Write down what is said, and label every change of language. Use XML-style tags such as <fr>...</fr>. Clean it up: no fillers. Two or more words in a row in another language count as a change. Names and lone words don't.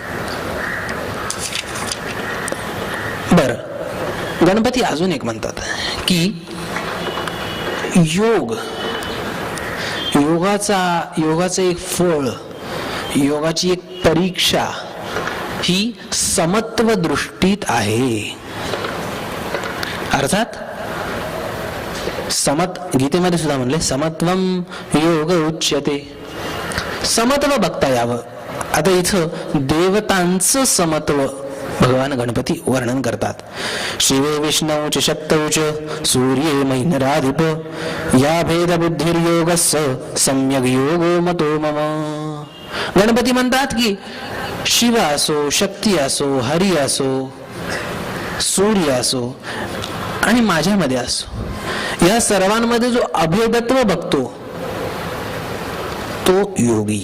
<mr>बर, गणपती अजून एक म्हणतात की योगाचं एक फळ, योगाची एक परीक्षा ही समत्व दृष्टीत आहे. अर्थात गीतेमध्ये सुद्धा म्हणले</mr> <sa>समत्वम योग उच्यते,</sa> <mr>समत्व बघता यावं. आता इथं देवतांचं समत्व भगवान गणपती वर्णन करतात.</mr> <sa>शिवे विष्णू च शक्तौ च सूर्ये मैनराधिप या भेद बुद्धिर्योगस्य सम्यक योगो मतो मम.</sa> <mr>गणपती म्हणतात की शिव असो, शक्ती असो, हरी असो, सूर्य असो आणि माझ्यामध्ये असो, या सर्वांमध्ये जो अभेदत्व बघतो तो योगी.</mr>